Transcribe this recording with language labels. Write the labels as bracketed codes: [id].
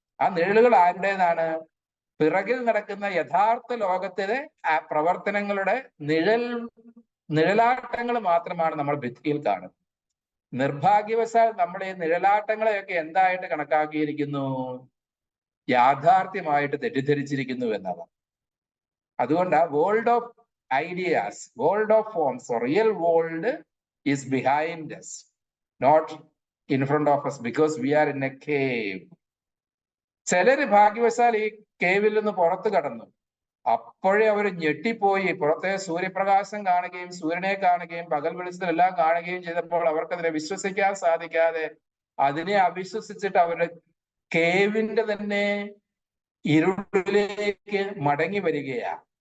[ml] ആ നിഴലുകൾ ആരുടേതാണ്? പിറകിൽ നടക്കുന്ന യഥാർത്ഥ ലോകത്തിലെ പ്രവർത്തനങ്ങളുടെ നിഴലാട്ടങ്ങൾ മാത്രമാണ് നമ്മൾ ഭിത്തിയിൽ കാണുന്നത്. നിർഭാഗ്യവശാൽ നമ്മൾ ഈ നിഴലാട്ടങ്ങളെയൊക്കെ എന്തായിട്ട് കണക്കാക്കിയിരിക്കുന്നു? യാഥാർത്ഥ്യമായിട്ട് തെറ്റിദ്ധരിച്ചിരിക്കുന്നു എന്നതാണ്. അതുകൊണ്ട് [en] World of ideas, world of forms, or real world is behind us, not in front of us, because we are in a cave. [ml] ചിലര് ഭാഗ്യവശാൽ ഈ കേവിൽ നിന്ന് പുറത്തു കടന്നു. അപ്പോഴേ അവർ ഞെട്ടിപ്പോയി. പുറത്തെ സൂര്യപ്രകാശം കാണുകയും സൂര്യനെ കാണുകയും പകൽ വെളിച്ചത്തിലെല്ലാം കാണുകയും ചെയ്തപ്പോൾ അവർക്കതിനെ വിശ്വസിക്കാൻ സാധിക്കാതെ അതിനെ അവിശ്വസിച്ചിട്ട് അവരുടെ കേവിന്റെ തന്നെ ഇരുളിലേക്ക് മടങ്ങി വരികയാ.